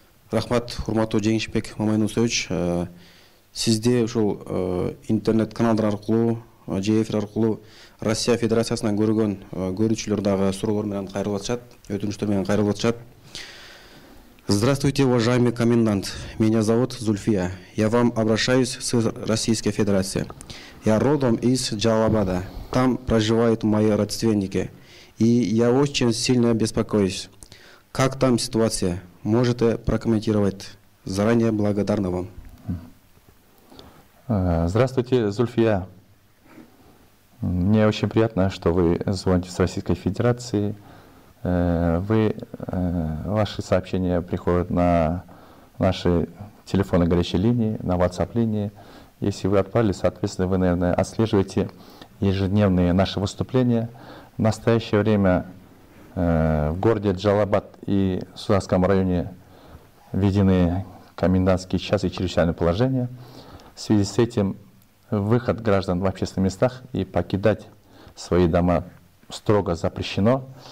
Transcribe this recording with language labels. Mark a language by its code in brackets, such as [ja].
[ky] Рахмат, урматтуу Жеңишбек Мамайнусович. Сизде ушул интернет каналдар аркылуу, же эфир аркылуу Россия Федерациясынан көргөн көрүүчүлөр дагы суроолор менен кайрылып атышат, өтүнүчтөр менен кайрылып атышат. [ru] Здравствуйте, уважаемый комендант. Меня зовут Зульфия. Я вам обращаюсь с Российской Федерации. Я родом из Джалалабада. Там проживают мои родственники. И я очень сильно беспокоюсь. Как там ситуация? Можете прокомментировать? Заранее благодарна вам. Здравствуйте, Зульфия. Мне очень приятно, что вы звоните с Российской Федерации. Ваши сообщения приходят на наши телефоны горячей линии, на WhatsApp-линии. Если вы отправили, соответственно, вы, наверное, отслеживаете ежедневные наши выступления. В настоящее время в городе Джалал Абад и в Сузакском районе введены комендантские часы и чрезвычайное положение. В связи с этим выход граждан в общественных местах и покидать свои дома строго запрещено.